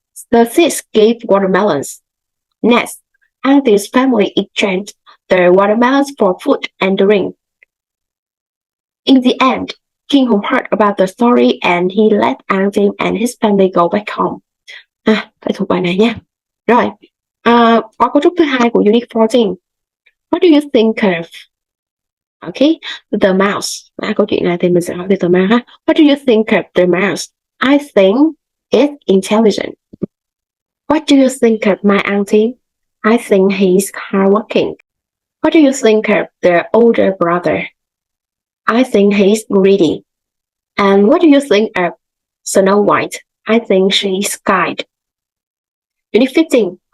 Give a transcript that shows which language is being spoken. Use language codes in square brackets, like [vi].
[en] The seeds gave watermelons. Next, auntie's family exchanged the watermelons for food and drink. In the end, King Hùng heard about the story and he let auntie and his family go back home. [vi] Phải thuộc bài này nha. Rồi, qua cấu trúc thứ hai của Unit 14. [en] What do you think of? Okay, the mouse. [vi] Câu chuyện này thì mình sẽ hỏi về the mouse ha. [en] What do you think of the mouse? I think it's intelligent. What do you think of my auntie? I think he's hardworking. What do you think of the older brother? I think he's greedy. And what do you think of Snow White? I think she's kind. Unit 15.